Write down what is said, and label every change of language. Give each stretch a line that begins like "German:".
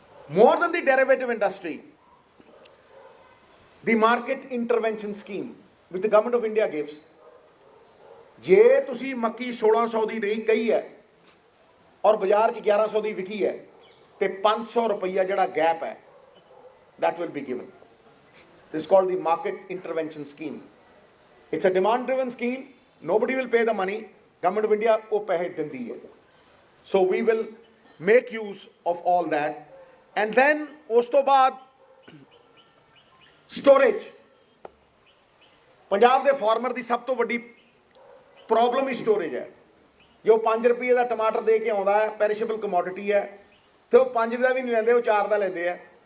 English: more than the derivative industry, the market intervention scheme ਵਿਚ the government of India gives,
Punjabi: ਜੇ ਤੁਸੀਂ ਮੱਕੀ 1600 ਦੀ ਨਹੀਂ ਕਹੀ ਹੈ ਔਰ ਬਾਜ਼ਾਰ 'ਚ 1100 ਦੀ ਵਿਕੀ ਹੈ ਤੇ 500 ਰੁਪਈਆ ਜਿਹੜਾ ਗੈਪ ਹੈ
English: that will be given. This is called the market intervention scheme. It's a demand driven scheme. Nobody will pay the money.
Punjabi: Government of India ਉਹ ਪੈਸੇ ਦਿੰਦੀ ਹੈ।
English: So we will make use of all that. And then
Punjabi: ਉਸ ਤੋਂ ਬਾਅਦ storage. Punjab ਦੇ farmer ਦੀ ਸਭ ਤੋਂ ਵੱਡੀ ਪ੍ਰੋਬਲਮ ਹੀ ਸਟੋਰੇਜ ਹੈ। ਜੋ 5 ਰੁਪਏ ਦਾ ਟਮਾਟਰ ਦੇ ਕੇ ਆਉਂਦਾ ਹੈ, ਪੈਰਿਸ਼ੇਬਲ ਕਮੋਡਿਟੀ ਹੈ, ਤੇ ਉਹ 5 ਦਾ ਵੀ ਨਹੀਂ ਲੈਂਦੇ, ਉਹ 4 ਦਾ ਲੈਂਦੇ ਆ।